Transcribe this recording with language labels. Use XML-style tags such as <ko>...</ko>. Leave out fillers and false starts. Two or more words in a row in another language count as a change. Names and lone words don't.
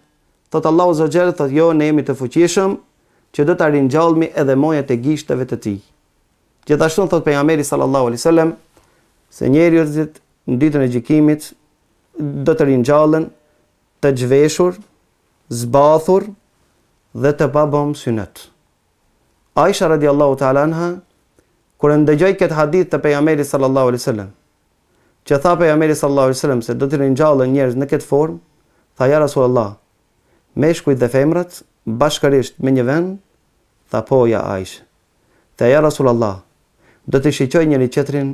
<sq>Thot</sq> <ar>الله عز وجل,</ar> <sq>thot jo, ne jemi të fuqishëm që do ta ringjallmi edhe mojat e gishtave të tij. Gjithashtu thot pejgamberi</sq> <ar>صلى الله عليه وسلم</ar> <sq>se njerëzit në ditën e gjykimit do të ringjallen të zhveshur, zbathur dhe të pabëm synet.</sq> <ar>عائشة رضي الله تعالى عنها,</ar> <sq>kur ndëgjoi këtë hadith të pejgamberit</sq> <ar>صلى الله عليه وسلم,</ar> <sq>që tha pejgamberi</sq> <ar>صلى الله عليه وسلم</ar> <sq>se do të ringjallen njerëz në këtë formë, tha ja Rasulullah, meshkujt dhe femrat bashkërisht me një vend? Tha po ja Aisha. Tha ja Rasulullah, do të shiqoj njëri tjetrin?</sq>